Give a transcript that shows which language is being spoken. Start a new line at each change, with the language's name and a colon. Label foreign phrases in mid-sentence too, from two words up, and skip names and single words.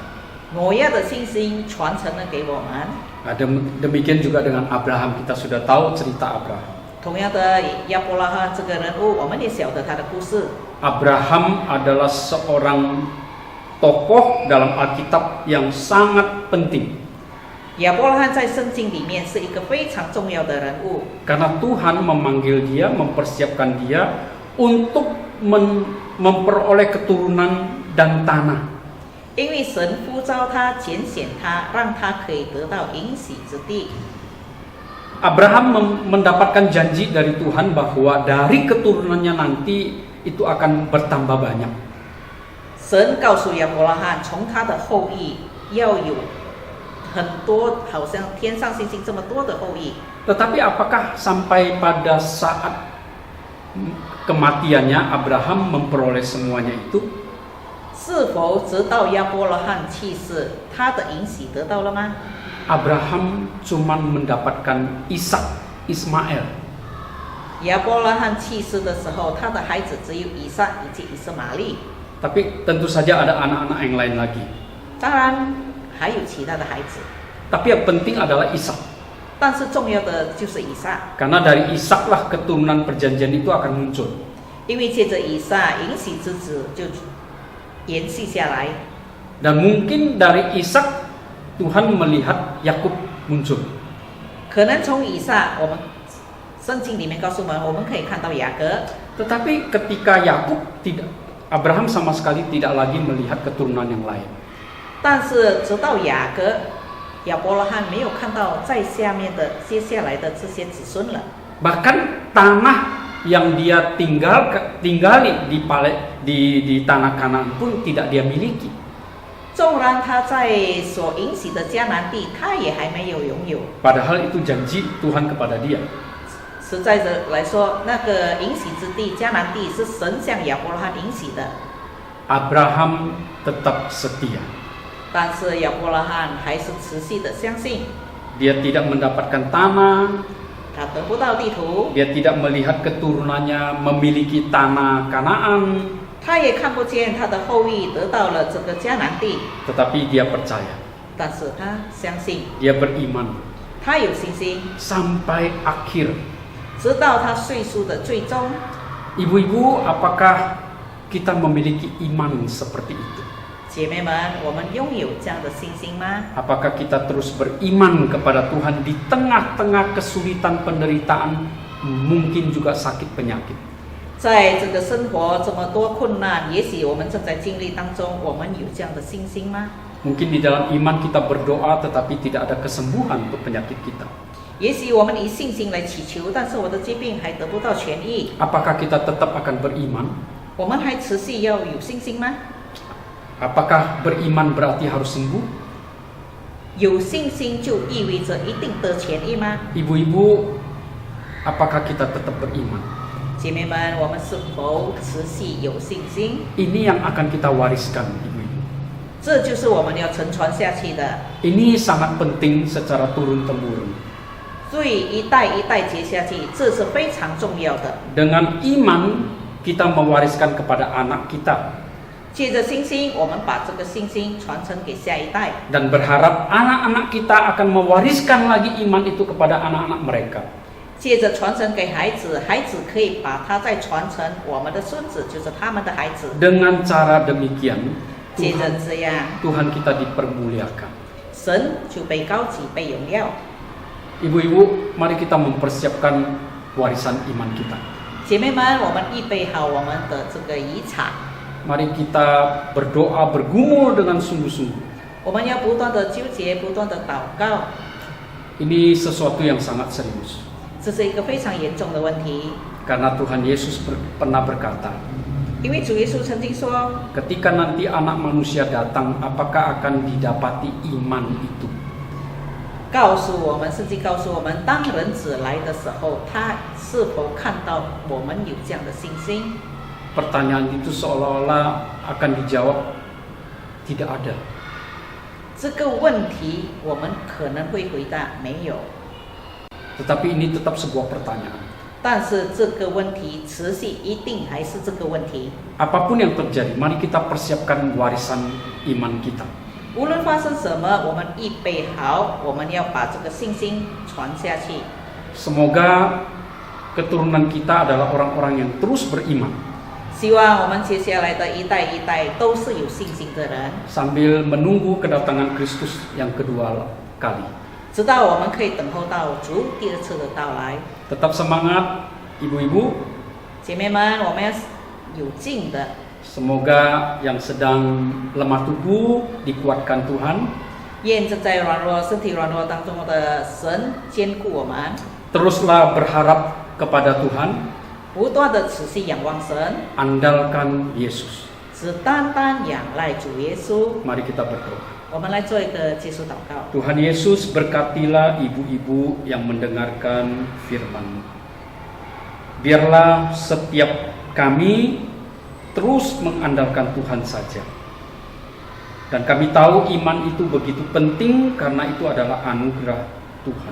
Chinese: 挪亚的信心传承了给我们。
Indonesian: Demikian juga dengan Abraham, kita sudah tahu cerita Abraham.
Chinese: 同样的，亚伯拉罕这个人物，我们也晓得他的故事。
Indonesian: Abraham adalah seorang tokoh dalam Alkitab yang sangat penting.
Chinese: 亚伯拉罕在圣经里面是一个非常重要的人物，
Indonesian: Karena Tuhan memanggil dia, mempersiapkan dia untuk memperoleh keturunan dan tanah.
Chinese: 因为神呼召他、拣选他，让他可以得到应许之地。
Indonesian: Abraham mendapatkan janji dari Tuhan bahwa dari keturunannya nanti itu akan bertambah banyak.
Chinese: 神告诉亚伯拉罕，从他的后裔要有很多，好像天上星星这么多的后裔。
Indonesian: Tetapi apakah sampai pada saat kematiannya Abraham memperoleh semuanya itu?
Chinese: 是否直到亚伯拉罕去世，他的应许得到了吗？
Indonesian: Abraham cuman mendapatkan Ishak, Ismail.
Chinese: 亚伯拉罕去世的时候，他的孩子只有以撒以及以实玛利。
Indonesian: Tapi tentu saja ada anak-anak yang lain lagi.
Chinese: 当然还有其他的孩子，
Indonesian: Tapi yang penting adalah Ishak.
Chinese: 但是重要的就是以撒，
Indonesian: Karena dari Ishak lah keturunan perjanjian itu akan muncul.
Chinese: 因为借着以撒，应许之子就延续下来。
Indonesian: Dan mungkin dari Ishak Tuhan melihat Yakub muncul.
Chinese: 可能从以撒，我们圣经里面告诉我们可以看到雅各。
Indonesian: Tetapi ketika Yakub tidak, Abraham sama sekali tidak lagi melihat keturunan yang lain.
Chinese: 但是直到雅各，亚伯拉罕没有看到在下面的接下来的这些子孙了。
Indonesian: Bahkan tanah yang dia tinggali di tanah Kanaan pun tidak dia miliki.
Chinese: 纵然他在所应许的迦南地，他也还没有拥有。
Indonesian: Padahal itu janji Tuhan kepada dia.
Chinese: 实在的来说，那个应许之地迦南地是神向亚伯拉罕应许的，
Indonesian: Abraham tetap setia.
Chinese: 但是亚伯拉罕还是持续的相信，
Indonesian: Dia tidak mendapatkan tanah,
Chinese: 他得不到地图，
Indonesian: dia tidak melihat keturunannya memiliki tanah Kanaan,
Chinese: 他也看不见他的后裔得到了这个迦南地，
Indonesian: tetapi dia percaya,
Chinese: 但是他相信，
Indonesian: dia beriman
Chinese: 他有信心，
Indonesian: sampai akhir.
Chinese: 直到他岁数的最终。
Indonesian: Ibu-ibu, apakah kita memiliki iman seperti itu?
Chinese: 姐妹们，我们拥有这样的信心吗？
Indonesian: Apakah kita terus beriman kepada Tuhan di tengah-tengah kesulitan penderitaan, mungkin juga sakit penyakit?
Chinese: 在这个生活这么多困难，也许我们正在经历当中，我们有这样的信心吗？
Indonesian: Mungkin di dalam iman kita berdoa tetapi tidak ada kesembuhan untuk penyakit kita.
Chinese: 也许我们以信心来祈求，但是我的疾病还得不到痊愈，
Indonesian: Apakah kita tetap akan beriman?
Chinese: 我们还持续要有信心吗？
Indonesian: Apakah beriman berarti harus sembuh?
Chinese: 有信心就意味着一定得痊愈吗？
Indonesian: Ibu-ibu, apakah kita tetap beriman?
Chinese: 姐妹们，我们是否持续有信心？
Indonesian: Ini yang akan kita wariskan, ibu-ibu.
Chinese: 这就是我们要承传下去的，
Indonesian: Ini sangat penting secara turun-temurun.
Chinese: 所以一代一代接下去，这是非常重要的。
Indonesian: Dengan iman kita mewariskan kepada anak kita
Chinese: 借着信心，我们把这个信心传承给下一代，
Indonesian: dan berharap anak-anak kita akan mewariskan lagi iman itu kepada anak-anak mereka.
Chinese: 借着传承给孩子，孩子可以把它再传承我们的孙子，就是他们的孩子。
Indonesian: Dengan cara demikian
Chinese: 借着这样，
Indonesian: Tuhan kita dipermuliakan.
Chinese: 神就被高举、被荣耀。
Indonesian: Ibu-ibu, mari kita mempersiapkan warisan iman kita.
Chinese: 姐妹们，我们预备好我们的这个遗产，
Indonesian: Mari kita berdoa bergumul dengan sungguh-sungguh.
Chinese: 我们要不断的纠结，不断的祷告，
Indonesian: Ini sesuatu yang sangat serius.
Chinese: 这是一个非常严重的问题。
Indonesian: Karena Tuhan Yesus pernah berkata,
Chinese: 因为主耶稣曾经说，
Indonesian: ketika nanti anak manusia datang, apakah akan didapati iman itu?
Chinese: 告诉我们，圣经告诉我们，当人子来的时候，他是否看到我们有这样的信心？
Indonesian: Pertanyaan itu seolah-olah akan dijawab, tidak ada.
Chinese: 这个问题我们可能会回答没有，
Indonesian: Tetapi ini tetap sebuah pertanyaan.
Chinese: 但是这个问题持续一定还是这个问题。
Indonesian: Apapun yang terjadi, mari kita persiapkan warisan iman kita.
Chinese: 无论发生什么，我们预备好，我们要把这个信心传下去。
Indonesian: Semoga keturunan kita adalah orang-orang yang terus beriman
Chinese: 希望我们接下来的一代一代都是有信心的人，
Indonesian: sambil menunggu kedatangan Kristus yang kedua kali.
Chinese: 直到我们可以等候到主第二次的到来。
Indonesian: Tetap semangat, ibu-ibu.
Chinese: 姐妹们，我们要有劲的。
Indonesian: Semoga yang sedang lemah tubuh dikuatkan Tuhan.
Chinese: 愿正在软弱、身体软弱当中的神坚固我们，
Indonesian: Teruslah berharap kepada Tuhan.
Chinese: 不断的持续仰望神，
Indonesian: Andalkan Yesus.
Chinese: 只单单仰赖主耶稣。
Indonesian: Mari kita berdoa.
Chinese: 我们来做一个结束祷告。
Indonesian: Tuhan Yesus, berkatilah ibu-ibu yang mendengarkan firman-Mu. Biarlah setiap kami terus mengandalkan Tuhan saja. Dan kami tahu iman itu begitu penting karena itu adalah anugerah Tuhan.